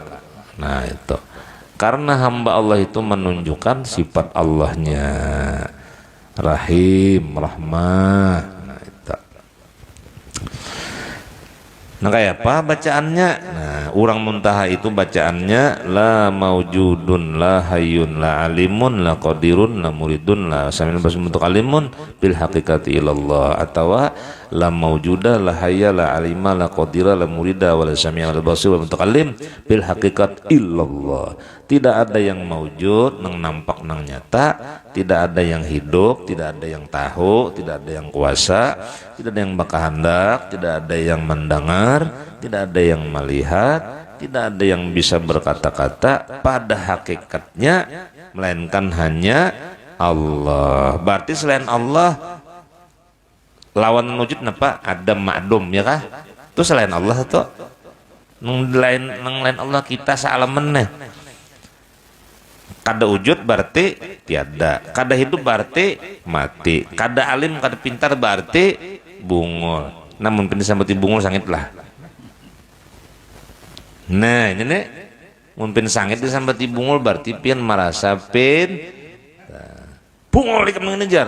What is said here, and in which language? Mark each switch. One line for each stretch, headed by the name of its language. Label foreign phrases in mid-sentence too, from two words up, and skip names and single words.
Indonesian: Nah itu karena hamba Allah itu menunjukkan sifat Allahnya Rahim, Rahmah. Nah itu. Nah kayak apa bacaannya?
Banjar: Nah urang muntaha itu bacaannya
Arabic: لا موجود لا حي لا عالم لا قادر لا مريد لا سميع بصير untuk عالم بالحقيقة إلا الله, atau لا موجود لا حي لا عالم لا قادر لا مريد ولا سميع لا بصير, wa untuk عالم بالحقيقة إلا الله.
Indonesian: Tidak ada yang maujud nang nampak nang nyata, tidak ada yang hidup, tidak ada yang tahu, tidak ada yang kuasa, tidak ada yang bakahandak, tidak ada yang mendengar, tidak ada yang melihat, tidak ada yang bisa berkata-kata pada hakikatnya melainkan hanya Allah. Berarti selain Allah lawan wujud apa? Adam ma'dum ya kah? Itu selain Allah tuh.
Banjar: Nang lain Allah kita saalaman. Kada wujud berarti tiada, kada hidup berarti mati, kada alim kada pintar berarti bungul. Namun pin sambati bungul sangitlah. Nah ini nih mun sangit disambati bungul berarti pian merasa pin bungul ikam mengejar.